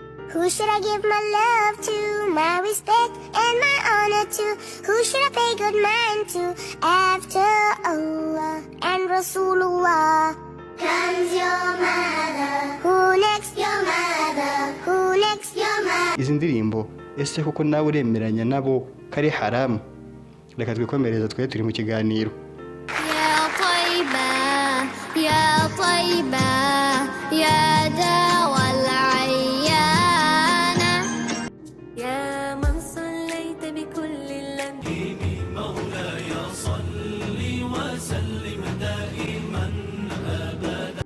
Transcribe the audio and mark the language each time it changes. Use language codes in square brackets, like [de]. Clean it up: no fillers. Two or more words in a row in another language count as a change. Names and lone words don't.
[en] Who should I give my love to, my respect and my honor to? Who should I pay good mind to? After Allah and Rasulullah comes your mother. Who next? Your mother. Who next? Your mother. [rw] Izi ndirimbo ese koko nawe uremeranya nabo kari haramu? Reka twikomereza twe turi mu kiganiro. [ar] يا طيبة يا داوى العيانة يا من صليت بكل اللمح مولاي صل وسلم دائما أبدا